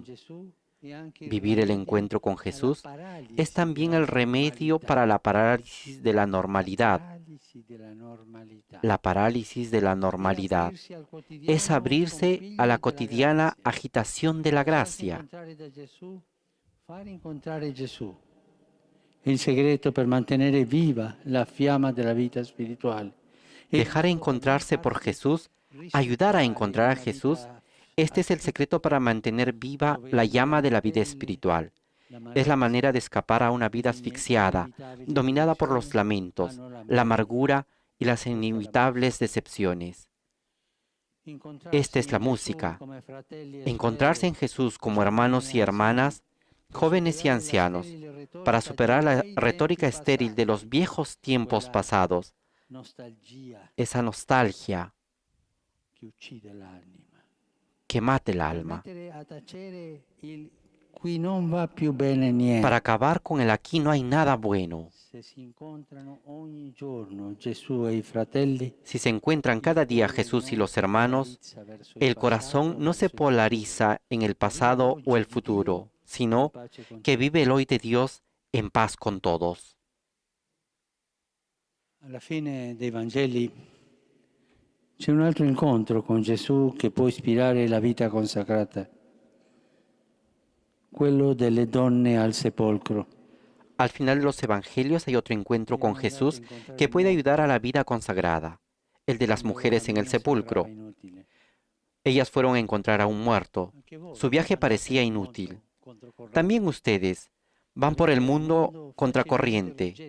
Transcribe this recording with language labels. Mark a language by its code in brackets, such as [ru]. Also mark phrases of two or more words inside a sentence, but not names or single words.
[es] Vivir el encuentro con Jesús es también el remedio para la parálisis de la normalidad. La parálisis de la normalidad es abrirse a la cotidiana agitación de la gracia. El secreto [it] per mantenere viva la fiamma della vita spirituale. [es] Dejar encontrarse por Jesús, ayudar a encontrar a Jesús, este es el secreto para mantener viva la llama de la vida espiritual. Es la manera de escapar a una vida asfixiada, dominada por los lamentos, la amargura y las inevitables decepciones. Esta es la música. Encontrarse en Jesús como hermanos y hermanas, jóvenes y ancianos, para superar la retórica estéril de los viejos tiempos pasados, esa nostalgia que mata el alma. [it] qui non va più bene niente. [es] Para acabar con el aquí no hay nada bueno. [it] Se si incontrano ogni giorno Gesù e i fratelli, [es] Si se encuentran cada día Jesús y los hermanos, el corazón no se polariza en el pasado o el futuro, sino que vive el hoy de Dios en paz con todos. [it] alla fine dei Vangeli c'è un altro incontro con Gesù che può ispirare la vita consacrata, quello delle donne al sepolcro. [es] Al final de los evangelios hay otro encuentro con Jesús que puede ayudar a la vida consagrada, el de las mujeres en el sepulcro. Ellas fueron a encontrar a un muerto. Su viaje parecía inútil. También ustedes van por el mundo contracorriente.